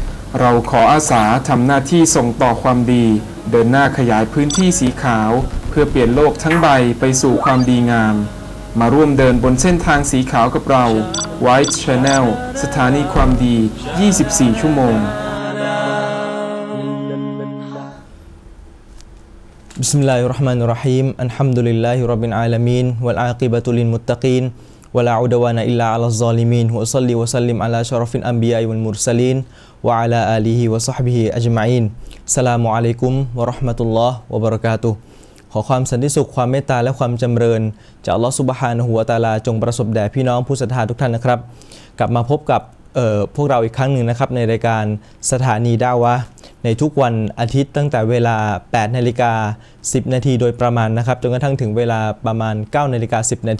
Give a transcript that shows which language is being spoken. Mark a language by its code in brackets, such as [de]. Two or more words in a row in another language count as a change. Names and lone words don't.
[th] เราขออาสาทำหน้าที่ส่งต่อความดีเดินหน้าขยายพื้นที่สีขาวเพื่อเปลี่ยนโลกทั้งใบไปสู่ความดีงามมาร่วมเดินบนเส้นทางสีขาวกับเรา White Channel สถานีความดี 24 ชั่วโมง [ar] بسم الله الرحمن الرحيم. الحمد لله رب العالمين والعاقبة للمتقين ولا عدوان إلا على الظالمين. وصل وسلم على أشرف الأنبياء والمرسلين وعلى آله وصحبه أجمعين. السلام عليكم ورحمة الله وبركاته. [th] ขอความสันติสุขความเมตตาและความจำเริญจาก [ar] الله سبحانه وتعالى [th] จงประสบแด่พี่น้องผู้ศรัทธาทุกท่านนะครับกลับมาพบกับพวกเราอีกครั้งหนึ่งนะครับในรายการสถานีดาวะห์ในทุกวันอาทิตย์ตั้งแต่เวลา 8:10 นาทีโดยประมาณนะครับจนกระทั่งถึงเวลาประมาณ 9:10 นาที